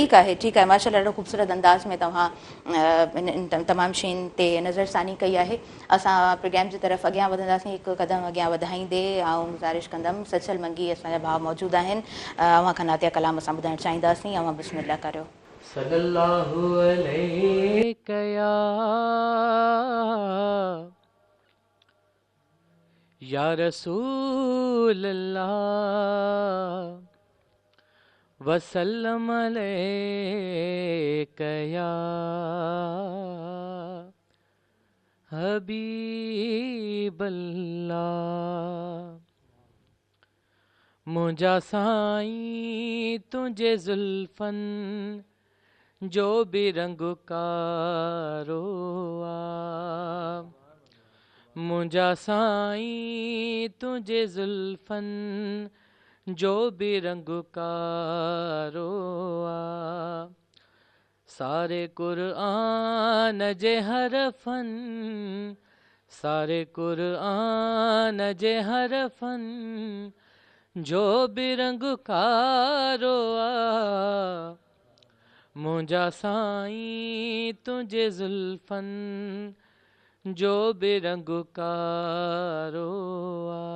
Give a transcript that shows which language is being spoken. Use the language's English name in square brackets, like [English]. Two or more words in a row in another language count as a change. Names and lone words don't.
[Sindhi] ठीकु आहे माशाल्लाह ॾाढो ख़ूबसूरत अंदाज़ में तव्हां तमामु शयुनि ते नज़रसानी कई आहे। असां प्रोग्राम जी तरफ़ अॻियां वधंदासीं, हिकु क़दम अॻियां वधाईंदे ऐं गुज़ारिश कंदमि सचल मंगी असांजा भाउ मौजूदु आहिनि, अव्हां खां नातिया कलाम असां ॿुधाइणु चाहींदासीं। अव्हां बिस्मिल्लाह करियो। [Arabic] صلى الله عليه يا رسول الله وسلم عليك يا حبيب الله. [Sindhi] मुंहिंजा साईं तुंहिंजे ज़ुल्फ़नि जो बि रंग कारो आ, मुंहिंजा साईं तुंहिंजे ज़ुल्फ़नि जो बि रंग कारो आ। सारे क़ुरआन जे हरफ़नि, सारे क़ुरआन जे हरफ़नि जो बि रंग कारो आ, मुंहिंजा साईं तुंहिंजे ज़ुल्फ़नि जो बि रंग कारो आ।